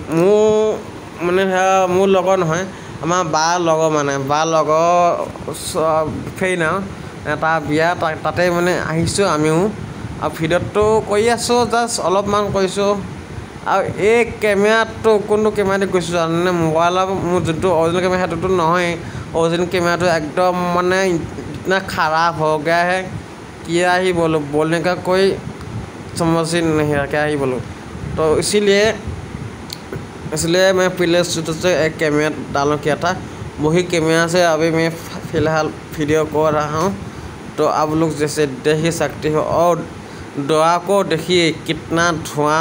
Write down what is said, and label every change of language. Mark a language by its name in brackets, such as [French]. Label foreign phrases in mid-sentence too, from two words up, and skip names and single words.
[Assamese] মোৰ লগৰ নহয় আমাৰ বাৰ লগৰ ফ্ৰেণ্ড আৰু এটা বিয়া তাতে মানে আহিছোঁ আমিও আৰু ভিডিঅ'টো কৰি আছোঁ জাষ্ট অলপমান কৰিছোঁ আৰু এই কেমেৰাটো কোনটো কেমেৰা দি কৈছোঁ জানেনে মোবাইলৰ মোৰ যোনটো [English] original camera [Assamese] সেইটোতো নহয় অৰিজিনেল কেমেৰাটো একদম মানে [Hindi] इतना खराब हो गया है क्या ही बोलूँ बोलने का कोई समझ ही नहीं है क्या ही बोलूँ तो इसीलिए मैं पहले से एक कैमरा डालूँ किया था वही कैमरा से अभी मैं फ़िलहाल वीडियो कर रहा हूँ तो आप लोग जैसे देख ही सकते हो और दवा को देखिए कितना धुआं